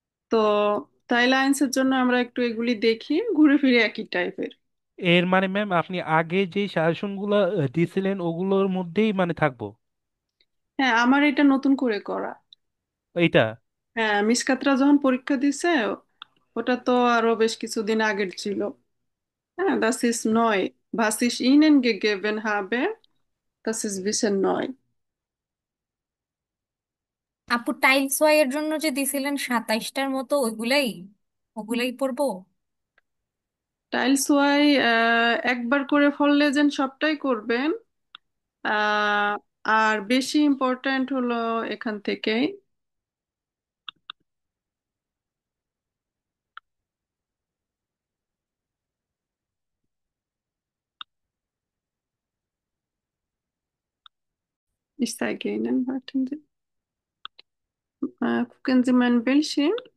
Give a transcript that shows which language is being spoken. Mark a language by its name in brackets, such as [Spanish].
[Bangla] তো টাই লাইন্সের জন্য আমরা একটু এগুলি দেখি, ঘুরে ফিরে একই টাইপের। এর মানে ম্যাম আপনি আগে যে সাজেশনগুলো দিয়েছিলেন ওগুলোর মধ্যেই মানে থাকবো হ্যাঁ, আমার এটা নতুন করে করা। এইটা? হ্যাঁ, মিসকাতরা যখন পরীক্ষা দিছে ওটা তো আরো বেশ কিছুদিন আগের ছিল। [German] হ্যাঁ, das ist neu, was ich Ihnen gegeben habe, das ist bisschen neu। [Bangla] আপু টাইলস ওয়াই এর জন্য যে দিছিলেন 27টার মতো, ওইগুলাই ওগুলাই পড়বো? টাইলস ওয়াই একবার করে ফললে যেন সবটাই করবেন। আহ, আর বেশি ইম্পর্ট্যান্ট হলো এখান থেকে [German] ich zeige Ihnen, warten Sie, gucken Sie meinen Bildschirm।